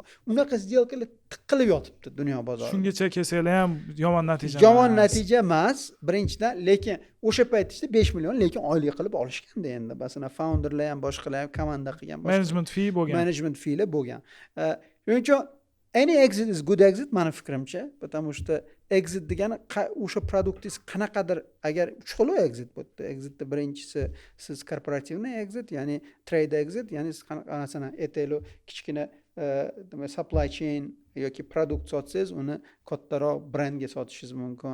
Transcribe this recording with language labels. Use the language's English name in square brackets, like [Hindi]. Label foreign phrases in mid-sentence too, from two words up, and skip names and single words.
[Uzbek] Unaqa сделкалар tiqilib yotibdi dunyo bozorida. Shungacha kelsanglar ham yomon natija emas. Yomon natija emas, birinchidan, lekin o'sha paytda 5 million lekin oylik qilib olishganda endi. Masalan, founderlar ham boshqalar ham komanda qilgan, [English] management fee [Uzbek] bo'lgan. [English] Management fee'lar [Uzbek] bo'lgan. Shuning uchun [English] any exit is good exit [Uzbek] mani fikrimcha, [Russian] потому что [Uzbek] exit degani o'sha produktingiz qanaqadir, agar uch xil exit bo'ldi. Exitda birinchisi siz korporativniy exit, ya'ni trade exit, ya'ni siz masalan etelo kichkina [English] supply chain [Uzbek] yoki produkt sotsangiz, uni kattaroq brendga sotishingiz mumkin.